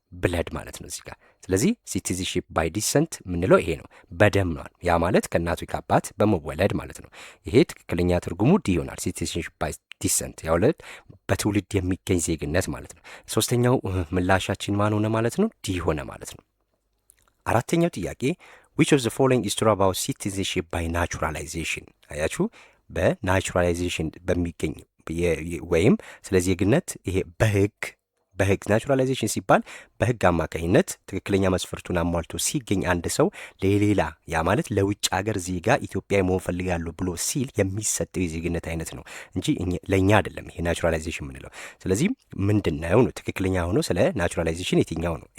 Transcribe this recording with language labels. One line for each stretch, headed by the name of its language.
Amharic: ብለድ ማለት ነው እዚህ ጋር። ስለዚህ ሲቲዝንሺፕ ባይ ዲሰንት የምንለው ይሄ ነው፣ በደም ነው። ያ ማለት ከእናቱ ከአባት በመወለድ ማለት ነው። ይሄ ትክክለኛ ትርጉሙ ዲ ይሆናል። ሲቲዝንሺፕ ባይ ዲሰንት ያውለት በትውልድ የሚገኝ ዜግነት ማለት ነው። ሶስተኛው ምላሻችን ማን ሆነ ማለት ነው? ዲ ሆነ ማለት ነው። አራተኛው ጥያቄ
English: which of the following is true about citizenship by naturalization?
Amharic: አያችሁ፣ በናቹራላይዜሽን በሚገኝ ወይም ስለ ዜግነት ይሄ በህግ ናቹራላይዜሽን ሲባል በህግ አማካኝነት ትክክለኛ መስፈርቱን አሟልቶ ሲገኝ አንድ ሰው ለሌላ ያ ማለት ለውጭ ሀገር ዜጋ ኢትዮጵያዊ መሆን ፈልጋለሁ ብሎ ሲል የሚሰጠው የዜግነት አይነት ነው እንጂ ለእኛ አይደለም ይሄ ናቹራላይዜሽን የምንለው። ስለዚህ ምንድነው ነው ትክክለኛ ሆኖ ስለ ናቹራላይዜሽን የትኛው ነው?